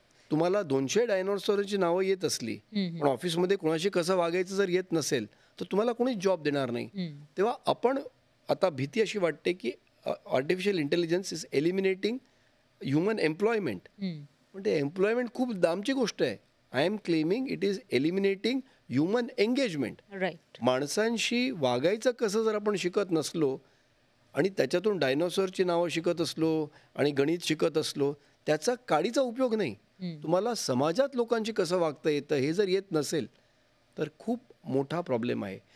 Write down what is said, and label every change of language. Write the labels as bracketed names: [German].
[Marathi] तुम्हाला 200 डायनोसॉरची नावं येत असली पण ऑफिसमध्ये कुणाशी कसं वागायचं जर येत नसेल तर तुम्हाला कोणीच जॉब देणार नाही. तेव्हा आपण आता भीती अशी वाटते की [English] Artificial intelligence is eliminating human employment. [Marathi] पण ते एम्प्लॉयमेंट खूप लांबची गोष्ट आहे. [English] I am claiming it is eliminating human engagement. Right. [Marathi] माणसांशी वागायचं कसं जर आपण शिकत नसलो आणि त्याच्यातून डायनोसॉरची नावं शिकत असलो आणि गणित शिकत असलो त्याचा काडीचा उपयोग नाही. तुम्हाला समाजात लोकांशी कसं वागता येतं हे जर येत नसेल तर खूप मोठा प्रॉब्लेम आहे.